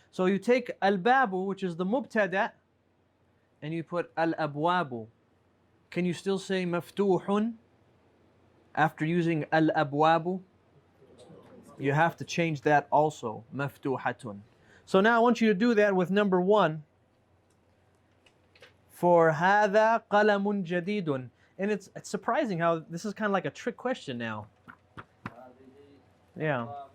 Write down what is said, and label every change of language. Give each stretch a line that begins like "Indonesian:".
English: So you take al-babu, which is the mubtada, and you put al-abwabu. Can you still say maftuhun after using al-abwabu? You have to change that also, maftuhatun. So now I want you to do that with number 1.
Arabic: For هذا قلم جديد.
English: And it's surprising how this is kind of like a trick question now. Yeah.